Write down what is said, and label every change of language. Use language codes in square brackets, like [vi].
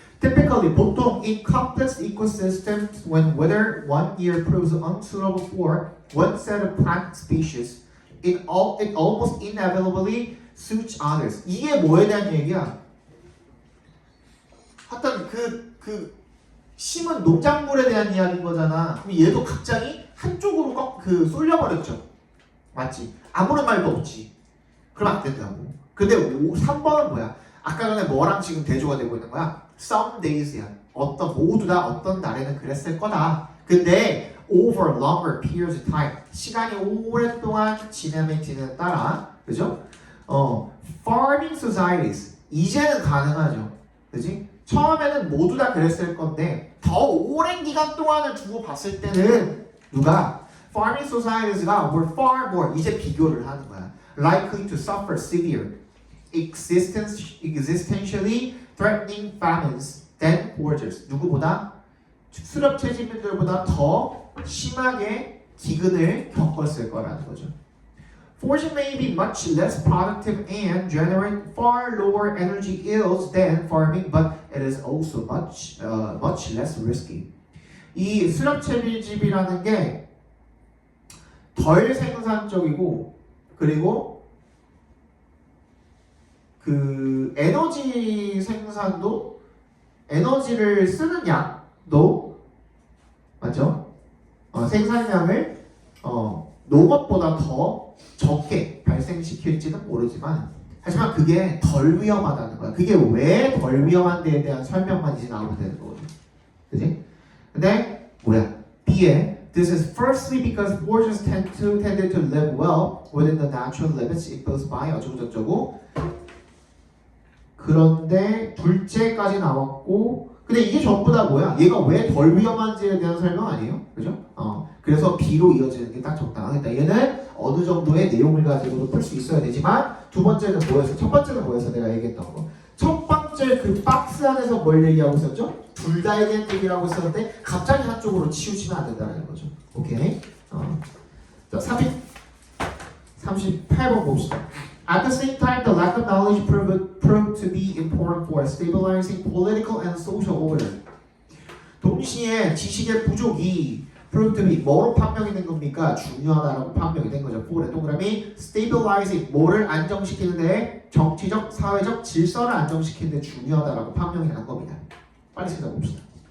[en] Typically, [ko] 보통 [en] in complex ecosystems, when whether one year proves unsuitable for one set of plant species, it almost inevitably suits others. [ko] 이게 뭐에 대한 얘기야? 하여튼 심은 농작물에 대한 이야기인 거잖아. 그럼 얘도 갑자기 한쪽으로 쏠려버렸죠. 맞지? 아무런 말도 없지. 그럼 안 된다고. 근데 3번은 뭐야? 아까 전에 뭐랑 지금 대조가 되고 있는 거야? [en] Some days야. [ko] 모두 다 어떤 날에는 그랬을 거다. 근데 [en] over longer periods of time. [ko] 시간이 오랫동안 지나면 따라. 그죠? [en] Farming societies. [ko] 이제는 가능하죠. 그지? 처음에는 모두 다 그랬을 건데 더 오랜 기간 동안을 두고 봤을 때는 누가? [en] Farming societies가 were far more [ko] 이제 비교를 하는 거야. [en] Likely to suffer severe existentially threatening famines than foragers. [ko] 누구보다? 수렵 채집민들보다 더 심하게 기근을 겪었을 거라는 거죠. [en] Foraging may be much less productive and generate far lower energy yields than farming, but it is also much less risky. [ko] 이 수렵 채집이라는 게 덜 생산적이고 그리고 그 에너지 생산도 에너지를 쓰는 양도 맞죠? 생산량을 농업보다 더 적게 발생시킬지는 모르지만 하지만 그게 덜 위험하다는 거야. 그게 왜 덜 위험한 데에 대한 설명만 이제 나오면 되는 거거든. 그지? 근데 뭐야? B에 [en] This is firstly because foragers tended to live well within the natural limits imposed by 어쩌고저쩌고. [ko] 그런데 둘째까지 나왔고 근데 이게 전부 다 뭐야? 얘가 왜 덜 위험한지에 대한 설명 아니에요? 그죠? 그래서 B로 이어지는 게 딱 적당하겠다. 얘는 어느 정도의 내용을 가지고도 풀 수 있어야 되지만 두 번째는 뭐였어? 첫 번째는 뭐였어? 내가 얘기했던 거. 첫 번째 그 박스 안에서 뭘 얘기하고 있었죠? 둘 다에 대한 얘기를 하고 있었는데 갑자기 한쪽으로 치우치면 안 된다는 거죠. 오케이? 자, 38번 봅시다. [en] At the same time, the lack of knowledge proved to be important for stabilizing political and social order. [ko] 동시에 지식의 부족이 [en] proved to be [ko] 뭐로 판명이 된 겁니까? 중요하다라고 판명이 된 거죠. for의 동그라미 stabilizing 뭐를 안정시키는데 정치적, 사회적 질서를 안정시키는데 중요하다라고 판명이 난 겁니다. 빨리 생각해 봅시다.